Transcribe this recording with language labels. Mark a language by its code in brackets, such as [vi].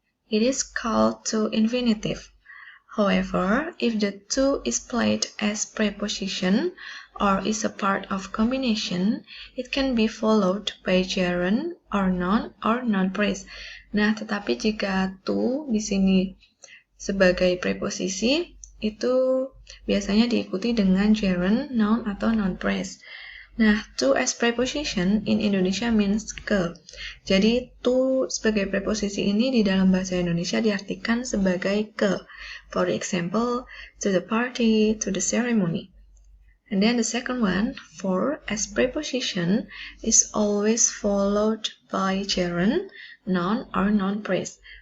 [en] It is called to infinitive. However, if the to is played as preposition or is a part of combination, it can be followed by gerund or non phrase. [id] Nah, tetapi jika to di sini sebagai preposisi, itu biasanya diikuti dengan gerund, noun, atau non phrase. [en] Nah, to as preposition in Indonesia means ke. [id] Jadi, to sebagai preposisi ini di dalam bahasa Indonesia diartikan sebagai ke. [en] For example, to the party, to the ceremony. And then the second one, for as preposition is always followed by gerund, noun, or non phrase.